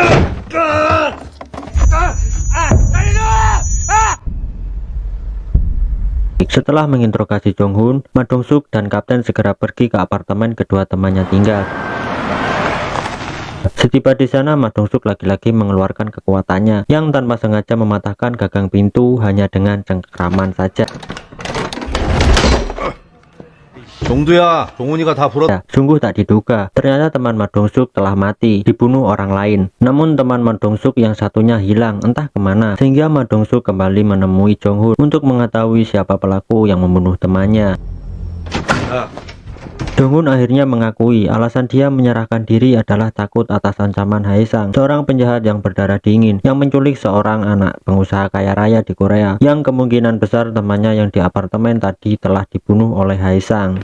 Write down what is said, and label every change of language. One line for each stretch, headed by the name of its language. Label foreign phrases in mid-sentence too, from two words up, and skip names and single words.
Indonesian: Setelah menginterogasi Jong-hun, Ma Do-suk dan Kapten segera pergi ke apartemen kedua temannya tinggal. Setiba di sana, Ma Do-suk lagi-lagi mengeluarkan kekuatannya yang tanpa sengaja mematahkan gagang pintu hanya dengan cengkraman saja.
Korean: 정두야, 종훈이가 다 불었.
Indonesian: Ya, sungguh tak diduga, ternyata teman Ma Do-suk telah mati, dibunuh orang lain. Namun teman Ma Do-suk yang satunya hilang entah kemana, sehingga Ma Do-suk kembali menemui Jong-hun untuk mengetahui siapa pelaku yang membunuh temannya. Jong-hun akhirnya mengakui alasan dia menyerahkan diri adalah takut atas ancaman Hae-sang, seorang penjahat yang berdarah dingin yang menculik seorang anak pengusaha kaya raya di Korea, yang kemungkinan besar temannya yang di apartemen tadi telah dibunuh oleh Hae-sang.